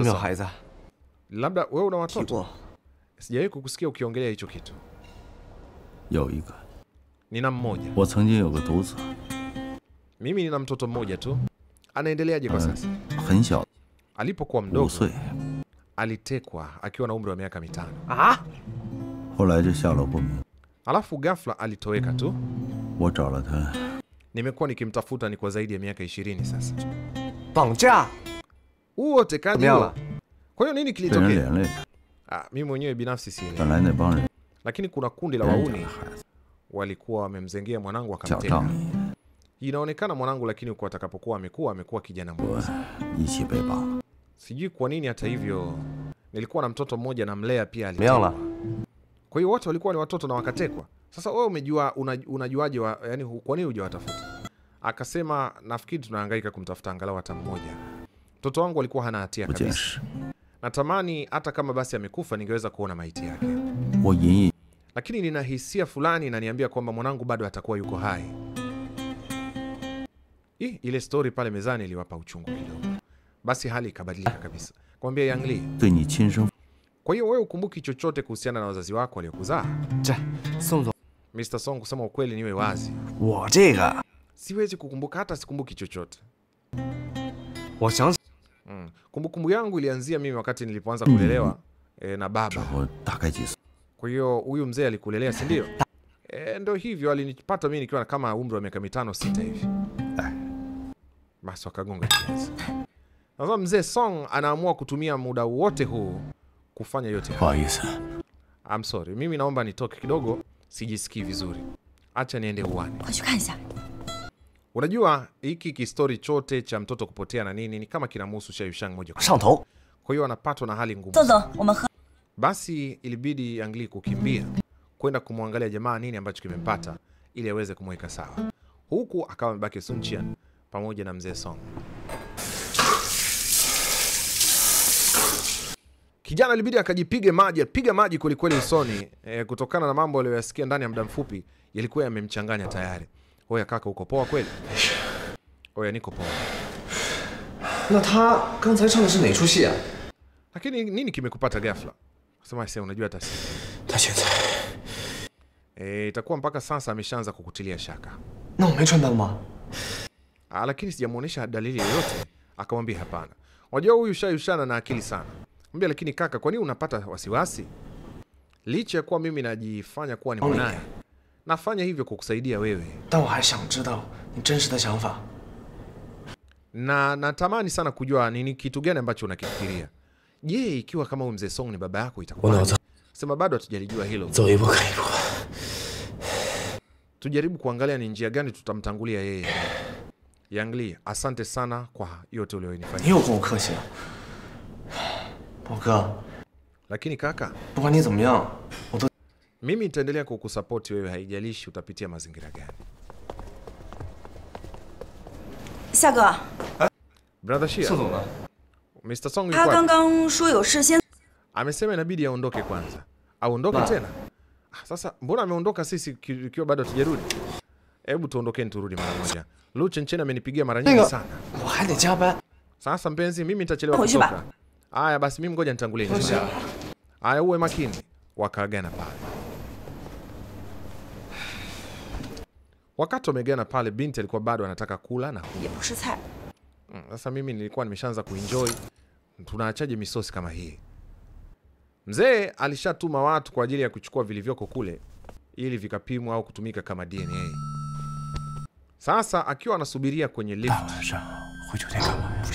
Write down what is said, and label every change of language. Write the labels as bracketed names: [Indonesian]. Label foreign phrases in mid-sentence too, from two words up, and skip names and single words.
[Swahili] Song, labda wewe una watoto? Sijawahi kukusikia ukiongelea hicho kitu. Nina mmoja. Mimi nina mtoto mmoja tu. Anaendeleaje kwa sasa? Alipokuwa mdogo alitekwa akiwa na umri wa miaka 5. Ah? [Chinese] 后来就下落不明。 [Swahili] Alafu ghafla alitoweka tu. [Chinese] 我找了他， [Swahili] Nimekuwa nikimtafuta ni kwa zaidi ya miaka 20 sasa. [Chinese] 绑架？ [Swahili] Huo utekaji huo. Kwa hiyo nini [Chinese] 被人 [Swahili] kilitokea? [Chinese] 连累。 [Swahili] Mimi mwenyewe binafsi sielewi. [Chinese] 本来那帮人 [Swahili] Lakini kuna kundi la [Chinese] 人家 [Swahili] wauni [Chinese] 的孩子 [Swahili] walikuwa wamemzengea mwanangu [Chinese] 小 [Swahili] akamteka. [Chinese] 仗义， [Swahili] Inaonekana mwanangu, lakini kwa atakapokuwa amekuwa kijana mmoja. [Chinese] 一起被绑。 [Swahili] Sijui kwa nini. Hata hivyo nilikuwa na mtoto mmoja na mlea pia [Chinese] 怎么样了？ [Swahili] alitekwa. Kwa hiyo wote walikuwa ni watoto na wakatekwa. Sasa wewe umejua, unajuaje yani kwa nini hujawatafuta? Akasema nafikiri tunahangaika kumtafuta angalau hata mmoja. Mtoto wangu alikuwa hana hatia [Chinese] 不见 [Swahili] kabisa. [Chinese] 识， [Swahili] Natamani hata kama basi amekufa ningeweza kuona maiti yake. [Chinese] 我隐隐 [Swahili] Lakini nina hisia fulani inaniambia kwamba mwanangu bado atakuwa yuko hai. Ile story pale mezani iliwapa uchungu kidogo. Basi hali ikabadilika kabisa. Kwambia Yang Li, [Chinese] 对你亲生 [Swahili] kwa hiyo wewe ukumbuki chochote kuhusiana na wazazi wako waliokuzaa? [Chinese] 这，宋总， [Swahili] Mr. Song, kusema ukweli niwe wazi, [Chinese] 我这个， [Swahili] siwezi kukumbuka, hata sikumbuki chochote. [Chinese] 我想起 [Swahili] Kumbukumbu yangu ilianzia mimi wakati nilipoanza kulelewa na [Chinese] 之 [Swahili] baba. [Chinese] 后大概几岁？ [Swahili] Kwa hiyo huyu mzee alikulelea, si ndio? Ndio hivyo, alinipata mimi nikiwa kama umri wa miaka 5-6 hivi. Basi wakagonga kiasi. Sasa mzee Song anaamua kutumia muda wote huu kufanya yote [Chinese] 不好意思， [English] I'm sorry, [Swahili] mimi naomba nitoke kidogo, sijisikii vizuri. Acha niende uwani. [Chinese] 快去看一下。 [Swahili] Unajua hiki kistori chote cha mtoto kupotea na nini ni kama kinamhusu Sha Yushang moja kwa moja. [Chinese] 上头。 [Swahili] Kwa hiyo anapatwa na hali ngumu. [Chinese] 走走，我们喝。 [Swahili] Basi ilibidi Yang Li kukimbia kwenda kumwangalia jamaa nini ambacho kimempata ili aweze kumweka sawa. Huku akawa amebaki Sun Qian pamoja na mzee Song. Kijana ilibidi akajipiga maji kwelikweli usoni kutokana na mambo aliyoyasikia ndani ya muda mfupi yalikuwa yamemchanganya tayari. Oya kaka, uko poa kweli? Oya niko poa. [Chinese] 那他刚才唱的是哪出戏啊？ [Swahili] Lakini nini kimekupata ghafla? Sema sasa, unajua hata [Chinese] 他现在， [Swahili] itakuwa mpaka sasa ameshaanza kukutilia shaka. [Chinese] 那我没穿灯吗？ [Swahili] Lakini sijamuonesha dalili yoyote. Akamwambia hapana. Unajua huyu Sha Yushana na akili sana. Mwambia lakini kaka, kwa nini unapata wasiwasi? Licha ya kuwa mimi najifanya kuwa ni mwanae, nafanya hivyo kukusaidia wewe. [Chinese] 但我还想知道你真实的想法。 [Swahili] Na natamani sana kujua nini kitu gani ambacho unakifikiria. Je, ikiwa kama huyu mzee Song ni baba yako itakuwa? Sema bado hatujalijua hilo. [Chinese] 走一步看一步。 [Swahili] Tujaribu kuangalia ni njia gani tutamtangulia yeye. Yang Li, asante sana kwa yote [Chinese] 你 [Swahili] uliyonifanyia. [Chinese] 又跟我客气了，宝哥。 [Swahili] Lakini kaka, [Chinese] 不管你怎么样，我都 [Swahili] mimi nitaendelea kukusupport wewe, haijalishi utapitia mazingira gani. [Chinese] 夏哥， [English] Brother Shia, [Chinese] 宋总呢？ [Swahili] Mr. Song [Chinese] 他 [Swahili] yuko [Chinese] 刚 [Swahili] wapi? [Chinese] 刚说有事先。 [Swahili] Amesema inabidi aondoke kwanza. Aondoke tena? Sasa mbona ameondoka sisi ikiwa bado hatujarudi? Hebu tuondokeni turudi mara moja. Lu Chenchen amenipigia mara nyingi sana. [Chinese] 我还得加班。 [Swahili] Sasa mpenzi, mimi nitachelewa Hoji ba. kutoka. Haya basi mimi ngoja nitangulie nje. Haya uwe makini. Wakaagana pale. Wakati wamegana pale, binti alikuwa bado anataka kula na [Chinese] 也不是菜， [Swahili] sasa mimi nilikuwa nimeshaanza kuenjoy. Tunaachaje misosi kama hii? Mzee alishatuma watu kwa ajili ya kuchukua vilivyoko kule ili vikapimwa au kutumika kama DNA. Sasa akiwa anasubiria kwenye [Chinese] 大 [Swahili] lift, [Chinese] 晚上回酒店干嘛呀？